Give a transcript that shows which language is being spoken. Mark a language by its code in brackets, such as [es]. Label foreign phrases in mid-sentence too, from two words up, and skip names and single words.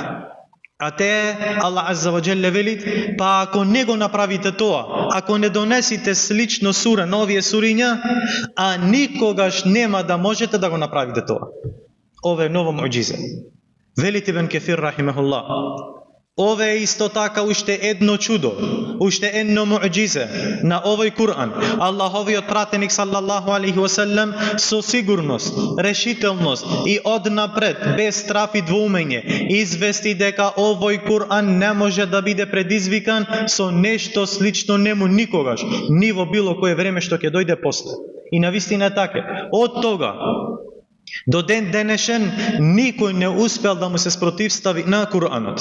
[mk] А те Аллах [ar] عز وجل [mk] вели: па ако не го направите тоа, ако не донесите слично сура на овие суриња, а никогаш нема да можете да го направите тоа. Ова е ново муџизе. Велит Ибн Кефир рахимахуллах: ова е исто така уште едно чудо, уште едно муџизе на овој Куран. Аллаховиот пратеник [ar] صلى الله عليه وسلم [mk] со сигурност, решителност и однапред, без страф и двоумење, извести дека овој Куран не може да биде предизвикан со нешто слично нему никогаш, ни во било кое време што ќе дојде после. И навистина така, од тога до ден денешен никој не успел да му се спротивстави на Куранот.